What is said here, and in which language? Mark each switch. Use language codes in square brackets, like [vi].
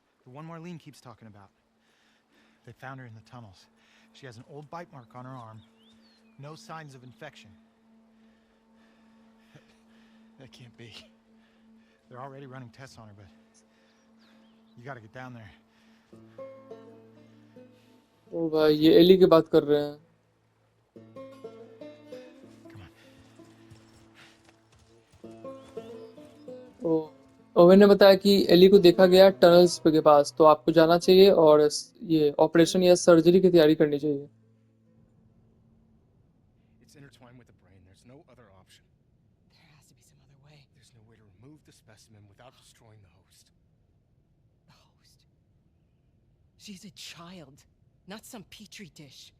[en] The one Marlene keeps talking about. They found her in the tunnels. She has an old bite mark on her arm. No signs of infection. That can't be. They're already running tests on her, but you gotta get down there. [hi] ओ भाई, ये Eli की बात कर रहे हैं। [en] Come on. [hi] O, oven ने बताया कि एली को देखा गया टनल्स के पास, तो आपको जाना चाहिए और ये ऑपरेशन या सर्जरी की तैयारी करनी चाहिए। [en] It's intertwined with the brain. There's no other option. There has to be some other way. There's no way to remove the specimen without destroying the host. The host. She's a child, not some petri dish.